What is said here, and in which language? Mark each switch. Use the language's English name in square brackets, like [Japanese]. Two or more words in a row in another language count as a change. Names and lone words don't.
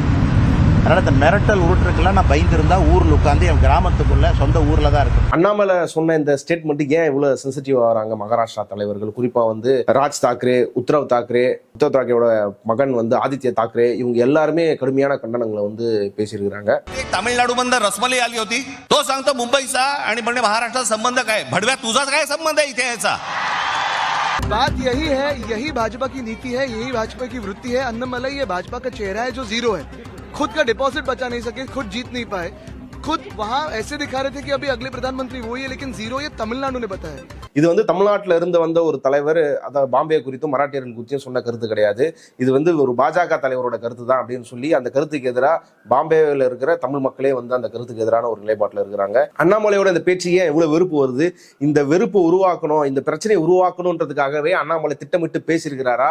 [Tamil] அதனால இந்த மிரட்டல் உருட்டுருக்குலாம் நான் பயந்துருந்தா ஊர்ல உட்காந்து என் கிராமத்துக்குள்ள சொந்த ஊர்ல தான் இருக்கு. அண்ணாமலை சொன்ன இந்த ஸ்டேட்மெண்ட் ஏன் இவ்வளவு சென்சிட்டிவ் ஆகிறாங்க மகாராஷ்டிரா தலைவர்கள், குறிப்பா வந்து ராஜ் தாக்கரே, உத்தவ் தாக்கரேயோட மகன் வந்து ஆதித்ய தாக்கரே, இவங்க எல்லாருமே கடுமையான கண்டனங்களை வந்து பேசியிருக்கிறாங்க. [Marathi] तमिळनाडू बंद रसमलाई आली होती, तो सांगतो मुंबईचा आणि म्हणजे महाराष्ट्राचा संबंध काय, भडव्या तुझा काय संबंध आहे इथे याचा? [Hindi] बात यही है, यही भाजपा की नीति है, यही भाजपा की वृत्ति है. अन्नामलाई ये भाजपा का चेहरा है जो जीरो है, खुद का डिपॉजिट बचा नहीं सके, खुद जीत नहीं पाए, खुद वहां ऐसे दिखा रहे थे कि अभी अगले प्रधानमंत्री वही है, लेकिन जीरो ये तमिलनाडु ने बताया. [Tamil] இது வந்து தமிழ்நாட்டில் இருந்து வந்த ஒரு தலைவர், அதாவது பாம்பே குறித்தும் மராட்டியர்கள் குறித்தும் சொன்ன கருத்து கிடையாது. இது வந்து ஒரு பாஜக தலைவரோட கருத்து தான் அப்படின்னு சொல்லி அந்த கருத்துக்கு எதிராக பாம்பேவில் இருக்கிற தமிழ் மக்களே வந்து அந்த கருத்துக்கு எதிரான ஒரு நிலைப்பாட்டில் இருக்கிறாங்க. அண்ணாமலையோட இந்த பேச்சு ஏன் இவ்வளவு வெறுப்பு வருது? இந்த வெறுப்பு உருவாக்கணும், இந்த பிரச்சனையை உருவாக்கணுன்றதுக்காகவே அண்ணாமலை திட்டமிட்டு பேசியிருக்கிறாரா?